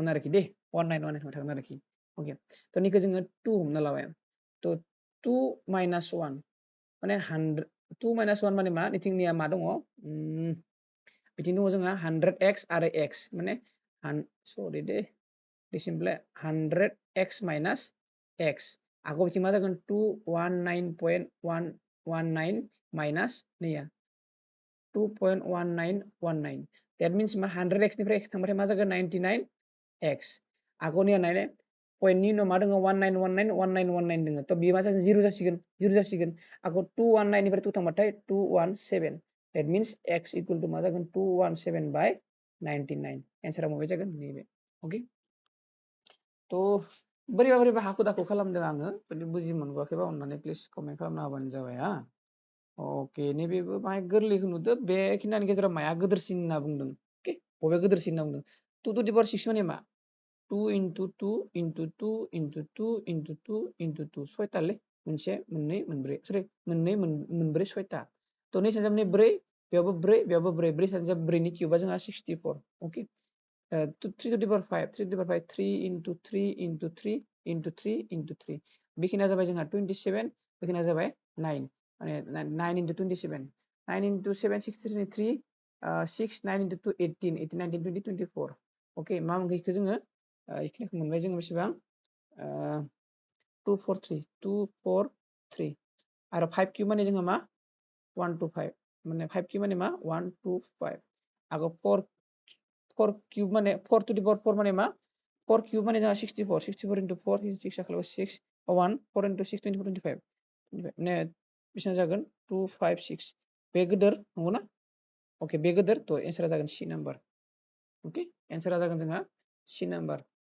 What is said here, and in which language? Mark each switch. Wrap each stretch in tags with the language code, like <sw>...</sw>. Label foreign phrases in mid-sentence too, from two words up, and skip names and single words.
<brx>थागोन आरोखि दे 19 थांबाय थागोन आरोखि ओके तो निखौ जोङो 2 हमना लाबाय तो 2 minus 1 माने 100 2 minus 1 माने मा निथिंनिया मा दङ बिथिं दङ जोंहा 100x आरो x माने सरि दे सिम्पल 100x minus x आगो बिथिं मा जागोन 219.119 minus नैया 2.1919</brx> <en>that means</en> <brx>मा 100x निफ्राय x थांबाथाय मा जागोन 99x आगोनिया नायले पॉइंटनि उनाव मा दङ 1919 दङ तो बे मा जागोन 0 जासिगोन आगो 219 निफ्राय 2 थांबाथाय 217</brx> <en>that means x equal to</en> <brx>मा जागोन 217 by 99 एन्सारा माबे जागोन नैबे ओके तो बोरैबा हाखु दाखु खालामदों आङो बुजि मोनगोआखैबा अननानै</brx> <en>please comment</en> <brx>खालामना होबानो जाबाय हा ओके नैबेबो बाहाय गोरलैखौ नुदो बेखिनिनि गेजेराव माया गोदोरसिन होनना बुंदों ओके बबे गोदोरसिन होनना बुंदों 2</brx> <en>to the power</en> <brx>6 माने मा 2 into 2 into 2 into 2 into 2 into 2 सयतालै मोनसे मोननै मोनब्रै सरि मोननै मोनब्रै सयता तो नै सानजाबनि 4 बेयावबो 4 बेयावबो 4 4 सानजाब 4 नि क्यूबा जोंहा 64 ओके 3</brx> <en>to the power</en> <brx>5 3</brx> <en>to the power</en> <brx>5 3 into 3 into 3 into 3 into 3 बेखिनिया जाबाय जोंहा 27 बेखिनिया जाबाय 9 माने 9 into 27 9 into 7 63 3 6 9 into 2 18 18 19 20 24 ओके मा मोनगोन इखो जोङो इखिनिखौ मोनबाय जोङो बेसेबां 243 243 आरो 5 क्यूब माने जोंहा मा 125 माने 5 क्यूब माने मा 125 आगो 4 क्यूब माने 4</brx> <en>to the power</en> <brx>4 माने मा 4 क्यूब माने जोंहा 64 64 into 4 6 आखालाव 6 1 4 into 6 24 25 माने बेसेबां जागोन 256 बे गोदोर नंगौना ओके बे गोदोर तो एन्सारा जागोन</brx> <en>C number</en> <brx>ओके एन्सारा जागोन जोंहा</brx> <en>C number</en>